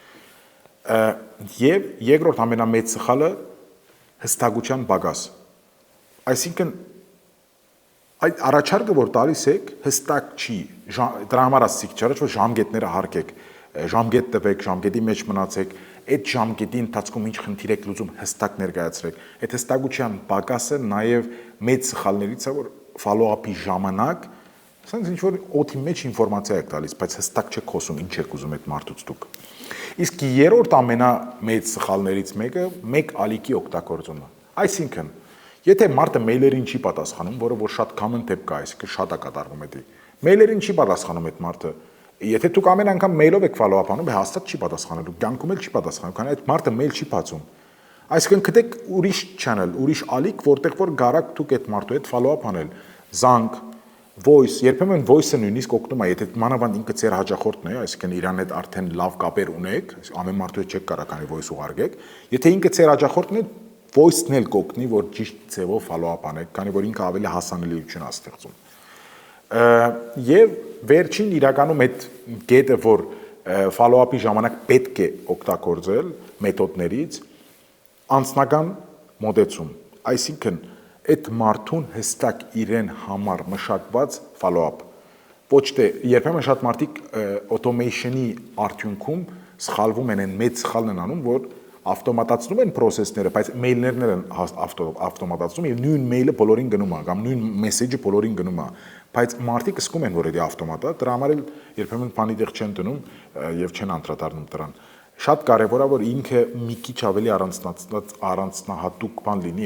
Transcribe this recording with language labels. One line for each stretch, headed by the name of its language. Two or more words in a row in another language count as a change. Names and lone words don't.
Armenian: Եվ երկրորդ ամենամեծ սխալը հստակության պակաս։ Այսինքն այդ առաջարկը, որ տալիս եք, հստակ չի, դրա համար ասացիք չէ, որ ժամկետները հարկեք, ժամկետ տվեք, ժամկետի մեջ մնացեք, այդ ժամկետի ընթացքում ինչ խնդիր եք լուծում, հստակ ներկայացրեք։ Այդ հստակության պակասը նաև մեծ սխալներից է, որ follow-up-ի ժամանակ, ասենք ինչ որ օդի մեջ ինֆորմացիա եք տալիս, բայց հստակ չեք խոսում, ինչ եք ուզում այդ մարդուց դուք։ Իսկ երրորդ ամենամեծ սխալներից մեկը մեկ ալիքի օգտագործումը։ Այսինքն, եթե մարդը մեյլերին չի պատասխանում, որը որ շատ common տեպք է, այսինքն շատ է կատարվում դա։ Մեյլերին չի պատասխանում այդ մարդը։ Եթե դուք ամեն անգամ մեյլով եք follow-up անում, հաստատ չի պատասխանելու, կյանքում էլ չի պատասխանում, քանի այդ մարդը մեյլ չի բացում։ Այսինքն գտեք ուրիշ channel, ուրիշ ալիք, որտեղ որ գարակ դուք այդ մարդու հետ follow-up անել, զանգ, voice, երբեմն voice-ը նույնիսկ օգնում է, եթե մանավանդ ինքը ձեր հաճախորդն է, այսինքն իրան հետ արդեն լավ կապեր ունեք, ամեն մարդու հետ չեք կարող քանի voice ուղարկեք, եթե ինքը ձեր հաճախորդն է, voice-ն էլ կօգնի, որ ճիշտ ձևով follow-up անեք, քանի որ ինքը ավելի հասանելիություն է ստեղծում։ Եվ վերջին իրականում այդ կետը, որ follow-up-ի ժամանակ պետք է օգտագործել մեթոդներից, անձնական մոտեցում, այսինքն այդ մարդուն հստակ իրեն համար մշակված follow-up։ Ոչ թե երբեմն շատ մարդիկ automation-ի արդյունքում սխալվում են, մեծ սխալն են անում, որ ավտոմատացնում են process-ները, բայց մեյլներն են ավտոմատացնում եւ նույն մեյլը բոլորին գնում է, կամ նույն մեսեջը բոլորին գնում է, բայց մարդիկ զգում են, որ դա ավտոմատ է, դրա համար էլ երբեմն բանի տեղ չեն դնում եւ չեն անդրադառնում դրան։ Շատ կարեւոր է, որ ինքը մի քիչ ավելի առանձնահատուկ բան լինի